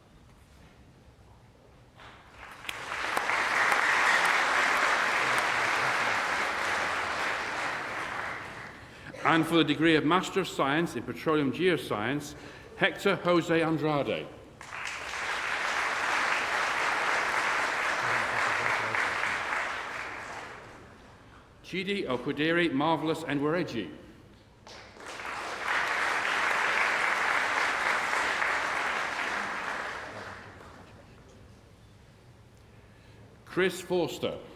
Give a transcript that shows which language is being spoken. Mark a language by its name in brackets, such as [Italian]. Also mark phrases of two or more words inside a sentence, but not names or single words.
[English] And for the degree of Master of Science in Petroleum Geoscience, Hector Jose Andrade. Chidi Okwudiri Marvelous Enwereji. Chris Forster.